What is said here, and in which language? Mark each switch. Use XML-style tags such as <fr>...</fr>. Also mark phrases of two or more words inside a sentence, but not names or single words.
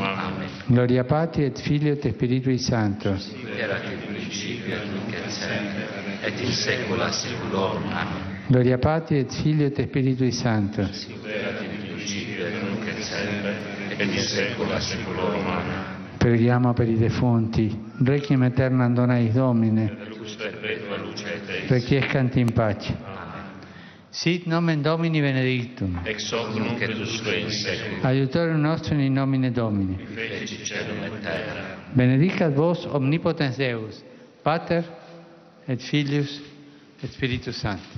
<la>Amen. Gloria Patri et Filio et Spiritui Sancto. Erat in principio et nunc et semper, et in saecula saeculorum. Amen. Gloria Patri et Filio et Spiritui Sancto. Erat in principio et nunc et semper, et in saecula saeculorum. Amen.</la> <it>Preghiamo per i defunti.</it> <la>Requiem aeternam dona eis Domine. Lux perpetua lucet eis. Requiescant in pace. Sit nomen Domini benedictum. Ex hoc nunc et usque in saeculum. Aiutorium nostrum in nomine Domini. Feci celum et terra. Benedicat vos omnipotens Deus, Pater et Filius et Spiritus Sanctus.</la>